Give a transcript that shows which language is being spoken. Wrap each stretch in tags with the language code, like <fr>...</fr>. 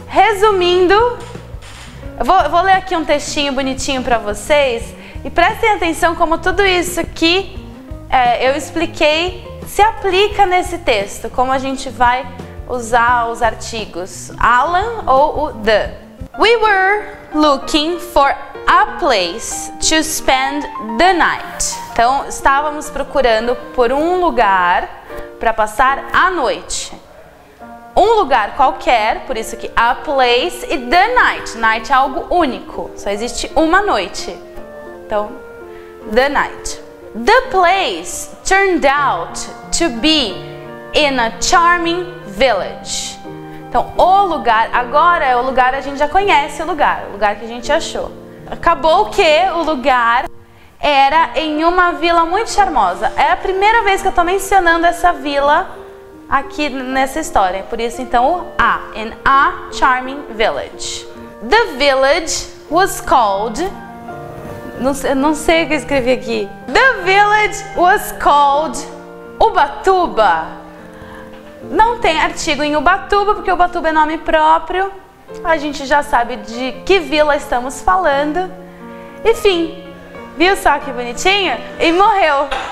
<pt>Resumindo, eu vou ler aqui um textinho bonitinho para vocês e prestem atenção como tudo isso aqui eu expliquei se aplica nesse texto, como a gente vai usar os artigos Alan ou o the.</pt> <en>We were looking for a place to spend the night.</en> <pt>Então, estávamos procurando por um lugar para passar a noite. Um lugar qualquer, por isso que a place e the night. Night é algo único, só existe uma noite.</pt> <en>Então, the night. The place turned out to be in a charming village.</en> <pt>Então, o lugar, agora é o lugar, a gente já conhece o lugar que a gente achou. Acabou que o lugar era em uma vila muito charmosa. É a primeira vez que eu estou mencionando essa vila aqui nessa história. Por isso, então, o a. In a charming village. The village was called... Não sei o que eu escrevi aqui.</pt> <en>The village was called Ubatuba.</en> <pt>Não tem artigo em Ubatuba, porque Ubatuba é nome próprio. A gente já sabe de que vila estamos falando. Enfim, viu só que bonitinho? E morreu.</pt>